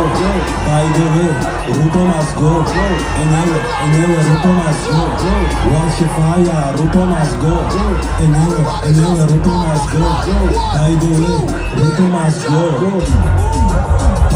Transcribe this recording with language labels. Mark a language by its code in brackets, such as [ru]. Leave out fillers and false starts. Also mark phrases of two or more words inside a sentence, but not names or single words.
[en] By the way, Ruto must go. Enyewe Ruto must go. Wash fire, Ruto must go. Enyewe Ruto must go. By the way, Ruto must go.